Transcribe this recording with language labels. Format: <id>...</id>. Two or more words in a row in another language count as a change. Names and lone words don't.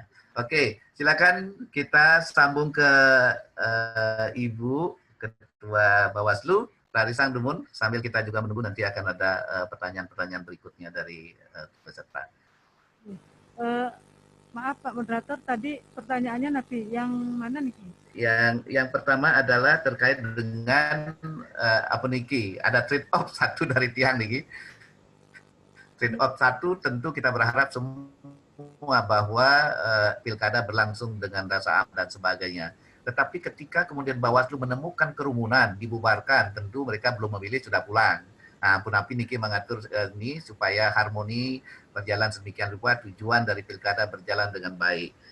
<id>Oke, silakan kita sambung ke Ibu Ketua Bawaslu, Larissa Angdumun, sambil kita juga menunggu nanti akan ada pertanyaan-pertanyaan berikutnya dari peserta. Maaf Pak Moderator, tadi pertanyaannya nanti yang mana nih? Yang pertama adalah terkait dengan apa niki? Ada trade off satu dari tiang niki. Trade off satu tentu kita berharap semua bahwa pilkada berlangsung dengan rasa aman dan sebagainya. Tetapi ketika kemudian Bawaslu menemukan kerumunan, dibubarkan, tentu mereka belum memilih, sudah pulang. Nah,</id> <ban>Punapi Niki</ban> <id>mengatur ini supaya harmoni berjalan sedemikian rupa, tujuan dari pilkada berjalan dengan baik.</id>